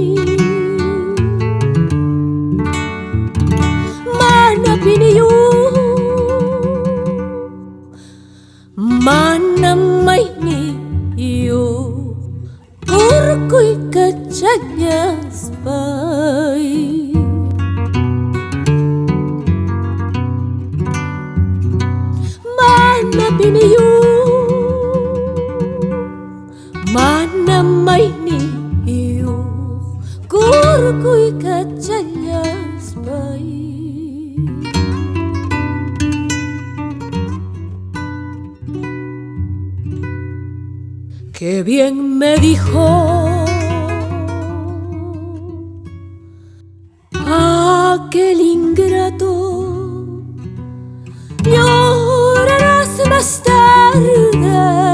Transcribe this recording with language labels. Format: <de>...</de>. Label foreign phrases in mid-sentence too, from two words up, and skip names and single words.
<qu>mana piniyuq mana mayniyuq urkuy kachayaspay mana piniyuq mana mayniyuq urkuy kachayaspay</qu> <es>qué bien me dijo aquel ingrato, llorarás más tarde.</es>